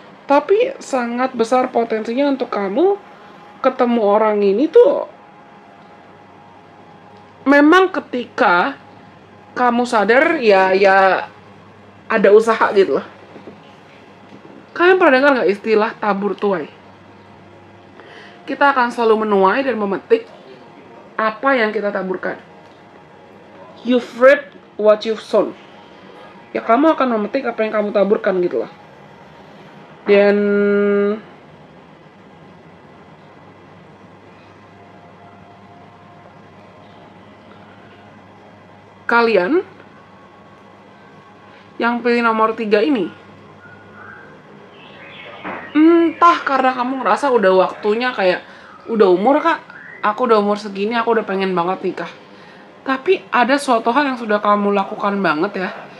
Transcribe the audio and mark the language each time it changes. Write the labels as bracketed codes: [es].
[id] Tapi sangat besar potensinya untuk kamu ketemu orang ini tuh memang ketika kamu sadar ya ada usaha gitu loh. Kalian pernah dengar gak istilah tabur tuai? Kita akan selalu menuai dan memetik apa yang kita taburkan. [en] You've reaped what you've sown. [id] Ya kamu akan memetik apa yang kamu taburkan gitu loh. Dan kalian yang pilih nomor 3 ini, entah karena kamu ngerasa udah waktunya, kayak udah umur kak, aku udah umur segini, aku udah pengen banget nikah. Tapi ada suatu hal yang sudah kamu lakukan banget ya,